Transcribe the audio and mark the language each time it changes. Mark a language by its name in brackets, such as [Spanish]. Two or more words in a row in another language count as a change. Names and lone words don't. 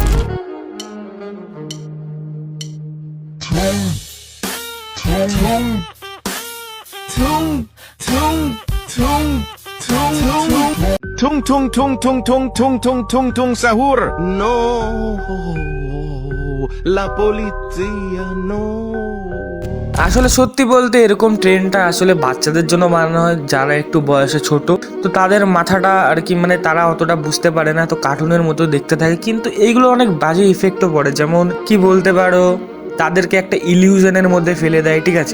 [Italian] tung tung tung tung tung tung tung tung tung sahur. No, la polizia, no. [Bangla] আসলে সত্যি বলতে এরকম ট্রেনটা আসলে বাচ্চাদের জন্য বানানো হয়, যারা একটু বয়সে ছোট। তো তাদের মাথাটা আর কি, মানে তারা অতটা বুঝতে পারে না, তো কার্টুনের মতো দেখতে থাকে। কিন্তু এইগুলো অনেক বাজে ইফেক্টও পড়ে, যেমন কি বলতে পারো, তাদেরকে একটা ইলিউশনের মধ্যে ফেলে দেয়, ঠিক আছে?